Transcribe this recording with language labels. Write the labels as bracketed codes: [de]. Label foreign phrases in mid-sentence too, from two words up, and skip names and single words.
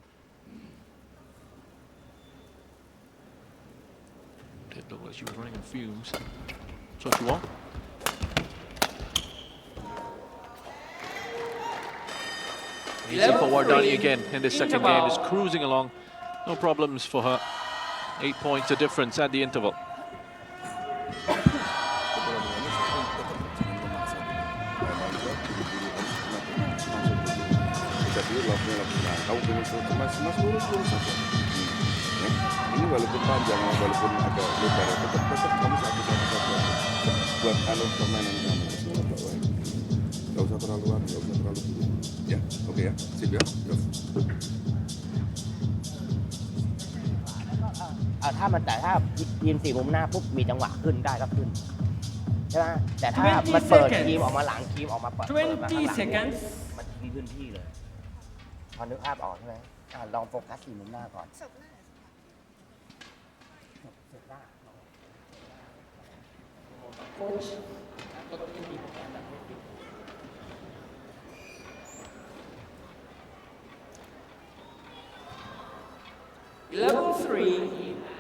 [en] Did look like she was running on fumes. Cho Chu-wong. Easy for WARDANI again in this second game, is cruising along. No problems for her. 8 points a difference at the interval. [id] Ini walaupun panjang, walaupun agak lebar, tetap kamu satu-satu saja buat alur permainan kamu. Gak usah terlalu lama, gak usah terlalu dulu. Ya, oke ya, sip ya. [th] ถ้าทีม4มุมหน้าปุ๊บมีจังหวะขึ้นได้ก็ขึ้นใช่ไหมแต่ถ้ามันเปิดทีมออกมาหลังทีมออกมาเปิดมาข้างหลังมันทิ้งพื้นที่เลยพอนึกภาพออกใช่ไหมลองโฟกัส4มุมหน้าก่อน [en] Coach. 11-3.